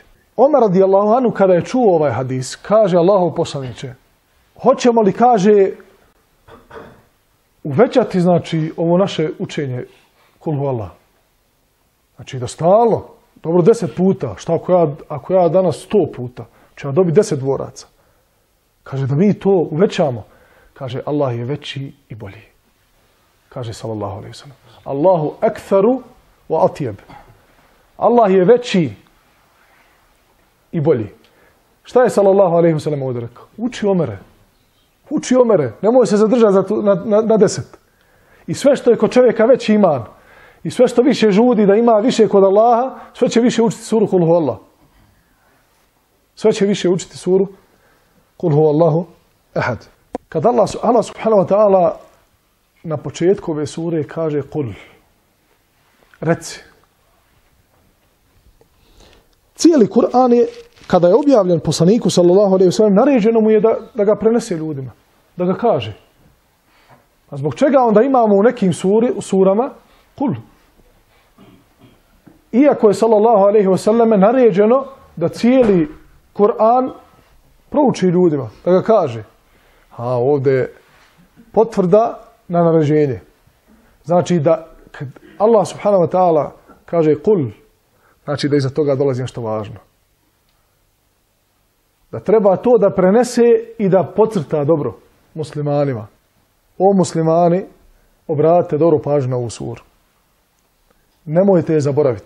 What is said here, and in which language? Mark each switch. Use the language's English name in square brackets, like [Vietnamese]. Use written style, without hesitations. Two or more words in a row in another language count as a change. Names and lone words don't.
[Bosnian] Omer [Arabic] رضي الله عنه [Bosnian] kada je čuo ovaj hadis, kaže Allahov poslaniče, hoćemo li, kaže, uvećati, znači, ovo naše učenje [Arabic] قل هو الله. [Bosnian] Znači da stalno, dobro 10 puta, šta ako ja danas 100 puta, ću ja dobiti 10 dvoraca. Kaže da mi to uvećamo. Kaže Allah je veći i bolji. Kaže [Arabic] صلى الله عليه وسلم. الله أكثر وأطيب. [Bosnian] Allah je veći i bolji. Šta je [Arabic] صلى الله عليه وسلم [Bosnian] ovdje rekao? Uči Omere. Uči Omere. Nemoj se zadržati na 10. I sve što je kod čovjeka veći iman, i sve što više žudi da ima više kod Allaha, sve će više učiti suru [Arabic] قل هو الله. [Bosnian] Sve će više učiti suru [Arabic] قل هو الله أحد. [Bosnian] Kad Allah [Arabic] سبحانه وتعالى [Bosnian] na početku ove sure kaže kul, reci. Cijeli Kur'an je, kada je objavljen poslaniku [Arabic] صلى الله عليه وسلم, [Bosnian] naređeno mu je da ga prenese ljudima, da ga kaže. A zbog čega onda imamo u nekim surama kul? Iako je [Arabic] صلى الله عليه وسلم [Bosnian] naređeno da cijeli Kur'an prouči ljudima, da ga kaže. A ovdje je potvrda na naređenje. Znači da kad Allah [Arabic] سبحانه وتعالى [Bosnian] kaže kul, znači da iza toga dolazi nešto važno. Da treba to da prenese i da podcrta dobro muslimanima. O muslimani, obratite dobro pažnju na ovu suru. Nemojte je zaboraviti.